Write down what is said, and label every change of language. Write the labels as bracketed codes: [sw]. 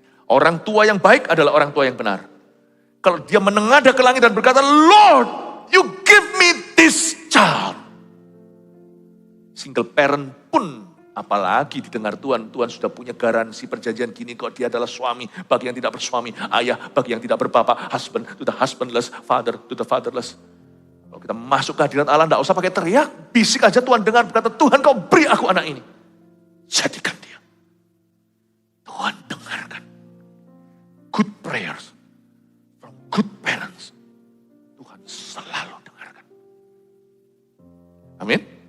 [id] Orang tua yang baik adalah orang tua yang benar. Kalau dia menengadah ke langit dan berkata, [en] Lord, you give me this child. [id] Single parent pun, apalagi didengar Tuhan. Tuhan sudah punya garansi perjanjian gini. Kok dia adalah suami bagi yang tidak bersuami. Ayah bagi yang tidak berbapak. [en] Husband to the husbandless. Father to the fatherless. [id] Kalau kita masuk ke hadirat Allah, tidak usah pakai teriak. Bisik aja Tuhan dengar, berkata, Tuhan kau beri aku anak ini. Jadikan dia. Tuhan dengarkan. [en] Good prayers. From good parents. [id] Tuhan selalu dengarkan. Amin.